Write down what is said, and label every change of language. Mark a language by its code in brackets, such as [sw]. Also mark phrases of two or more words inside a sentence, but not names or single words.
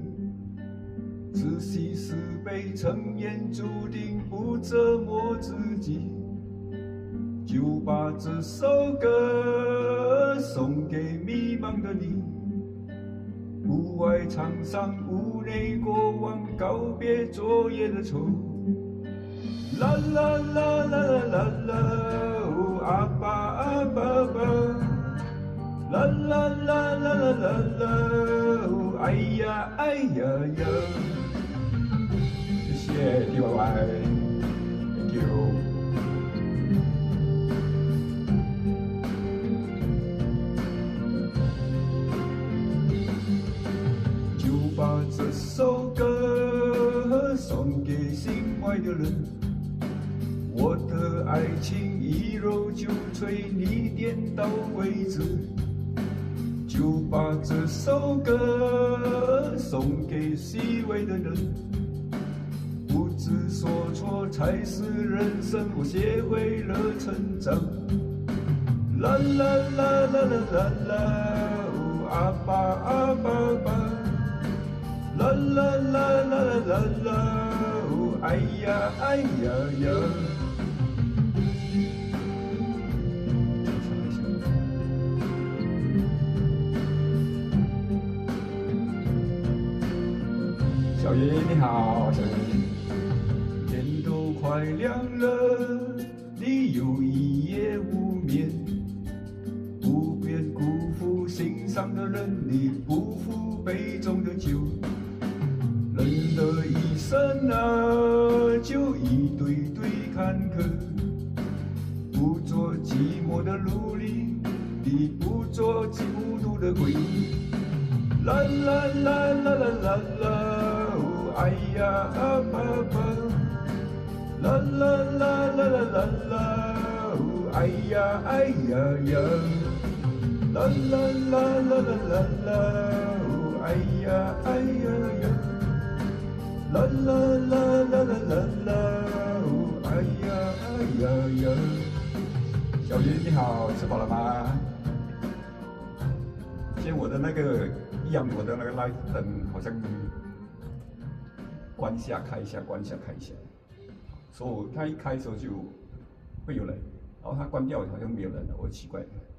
[zh] 自习是被成言注定不折磨自己，就把这首歌送给迷茫的你。屋外场上，屋内过往，告别昨夜的愁。啦啦啦啦啦啦啦，哦阿爸阿爸爸，啦啦啦啦啦啦啦，哦哎呀哎呀呀。谢谢 DYY， [en] Thank you。 [zh] 就把这首歌送给心爱的人，我的爱情一揉就碎，你点到为止。就把这首歌送给虚伪的人。不知所措才是人生，我学会了成长。啦啦啦啦啦啦啦，哦阿爸阿爸爸，啦啦啦啦啦啦啦，哦哎呀哎呀呀。小云你好，小云。天都快亮了，你又一夜无眠，不愿辜负心上的人，你不负杯中的酒。人的一生啊，就一堆堆坎坷，不做寂寞的奴隶，你不做孤独的鬼。啦啦啦啦啦啦啦，哦哎呀啊爸爸。啦啦啦啦啦啦啦，哦哎呀哎呀呀，啦啦啦啦啦啦啦，哦哎呀哎呀呀，啦啦啦啦啦啦啦，哦哎呀哎呀呀。小云你好，吃饱了吗？今天我的那个我的那个 live 灯好像关下开一下，关下开一下。所以它一开的时候就会有人，然后它关掉好像没有人了，我奇怪。